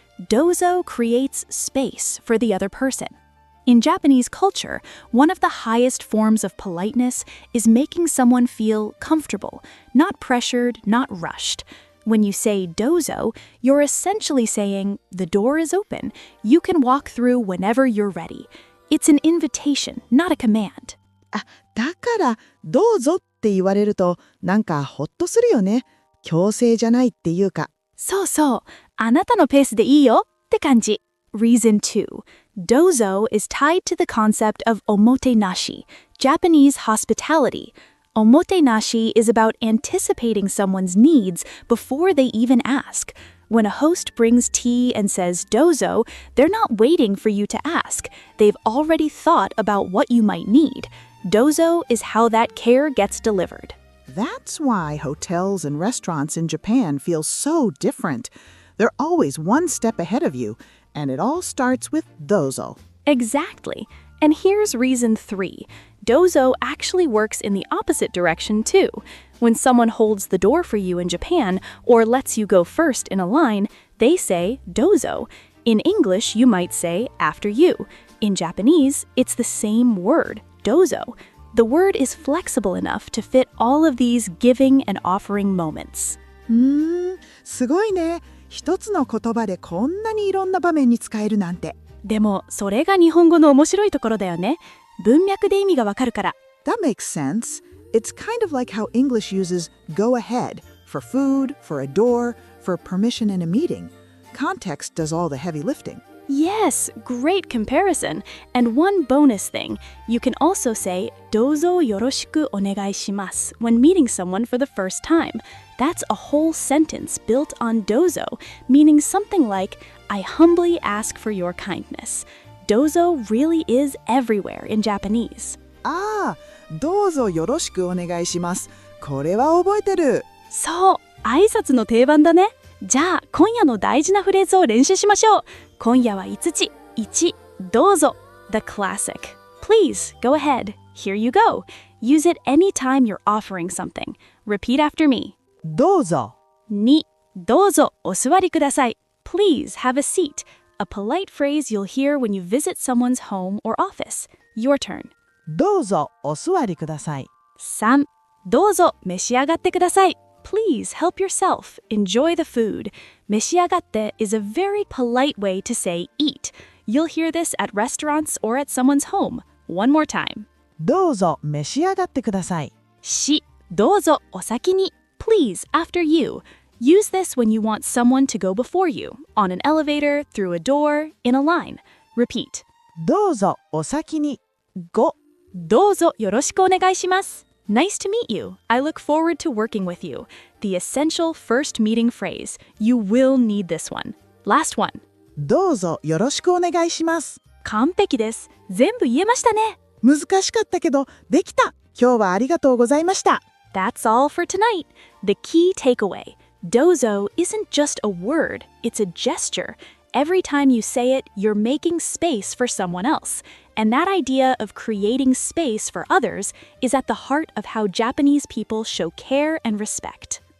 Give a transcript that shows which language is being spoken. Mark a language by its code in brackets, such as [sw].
[en] Dozo creates space for the other person. In Japanese culture, one of the highest forms of politeness is making someone feel comfortable, not pressured, not rushed. When you say dozo, you're essentially saying, the door is open. You can walk through whenever you're ready. It's an invitation, not a command. [ja] だから、どうぞって言われると、なんかほっとするよね。強制じゃないっていうか。そうそう。あなたのペースでいいよって感じ。 [en] Reason 2. Dozo is tied to the concept of omotenashi, Japanese hospitality. Omotenashi is about anticipating someone's needs before they even ask. When a host brings tea and says dozo, they're not waiting for you to ask. They've already thought about what you might need. Dozo is how that care gets delivered. That's why hotels and restaurants in Japan feel so different. They're always one step ahead of you, and it all starts with dozo. Exactly. And here's reason 3. Dozo actually works in the opposite direction too. When someone holds the door for you in Japan or lets you go first in a line, they say dozo. In English, you might say after you. In Japanese, it's the same word, dozo. The word is flexible enough to fit all of these giving and offering moments. [ja] すごいね。一つの言葉でこんなにいろんな場面に使えるなんて。でも、それが日本語の面白いところだよね。文脈で意味がわかるから。 [en] That makes sense. It's kind of like how English uses go ahead for food, for a door, for permission in a meeting. Context does all the heavy lifting. Yes, great comparison. And one bonus thing, you can also say [ja] どうぞよろしくお願いします [en] when meeting someone for the first time. That's a whole sentence built on Douzo, meaning something like, I humbly ask for your kindness. Douzo really is everywhere in Japanese. [ja] ああ、どうぞよろしくお願いします。これは覚えてる。そう、挨拶の定番だね。じゃあ、今夜の大事なフレーズを練習しましょう。今夜は5つ。1、どうぞ。 [en] The classic. Please, go ahead. Here you go. Use it anytime you're offering something. Repeat after me. [ja] どうぞ。 2、どうぞお座りください。 [en] Please have a seat. A polite phrase you'll hear when you visit someone's home or office. Your turn. [ja] どうぞお座りください。 3、どうぞ召し上がってください。 [en] Please help yourself. Enjoy the food. 召し上がって is a very polite way to say eat. You'll hear this at restaurants or at someone's home. One more time. [ja] どうぞ召し上がってください。 4、どうぞお先に。 [en] Please, after you. Use this when you want someone to go before you. On an elevator, through a door, in a line. Repeat. [ja] どうぞお先に。5、どうぞよろしくお願いします。 [en] Nice to meet you. I look forward to working with you. The essential first meeting phrase. You will need this one. Last one. [ja] どうぞよろしくお願いします。完璧です。全部言えましたね。難しかったけど、できた。今日はありがとうございました。 [en] That's all for tonight. The key takeaway. Douzo isn't just a word, it's a gesture. Every time you say it, you're making space for someone else. And that idea of creating space for others is at the heart of how Japanese people show care and respect.